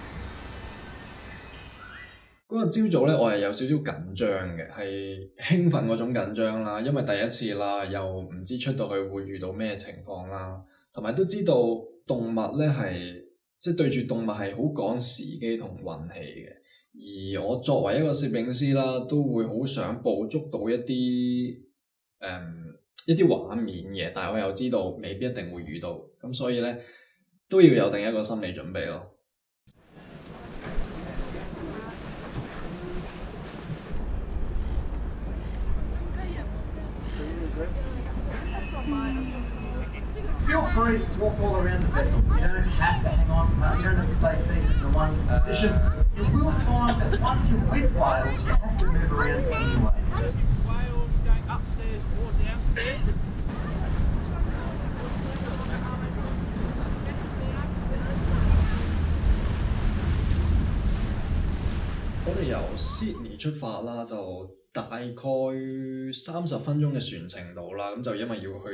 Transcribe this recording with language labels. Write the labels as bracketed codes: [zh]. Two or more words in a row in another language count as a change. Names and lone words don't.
[yue] 嗰日朝早咧，我係有少少緊張嘅，係興奮嗰種緊張啦，因為第一次啦，又唔知出到去會遇到咩情況啦，同埋都知道動物咧係即係對住動物係好講時機同運氣嘅。而我作為一個攝影師啦，都會好想捕捉到一啲畫面嘅，但係我又知道未必一定會遇到，咁所以咧都要有定一個心理準備咯。 [en] Feel free to walk all around the vessel. You don't have to hang on. You don't have to stay seated in one position. You will find that once you're with whales, you have to move around anyway. Whales going upstairs or downstairs. [yue] 我哋由 Sydney 出發啦，就大概30分鐘嘅船程度啦，咁就因為要去